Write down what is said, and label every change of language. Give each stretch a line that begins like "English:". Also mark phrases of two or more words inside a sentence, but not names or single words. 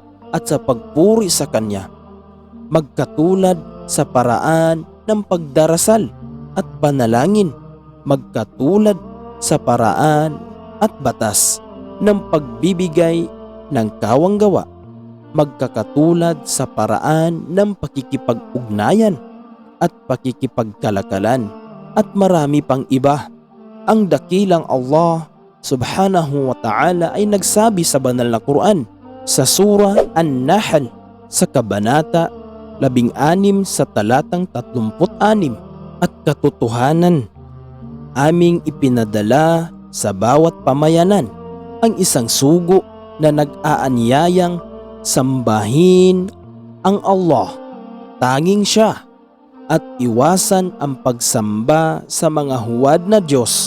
Filipino: at sa pagpuri sa Kanya, magkatulad sa paraan ng pagdarasal at panalangin, magkatulad sa paraan at batas ng pagbibigay ng kawanggawa, magkakatulad sa paraan ng pakikipag-ugnayan at pakikipagkalakalan, at marami pang iba. Ang dakilang
Arabic: الله سبحانه وتعالى
Filipino: ay nagsabi sa banal na Quran sa surah An-Nahl sa kabanata 16 sa talatang 36, at katotohanan, aming ipinadala sa bawat pamayanan ang isang sugo na nag-aanyayang sambahin ang Allah, tanging Siya, at iwasan ang pagsamba sa mga huwad na Diyos.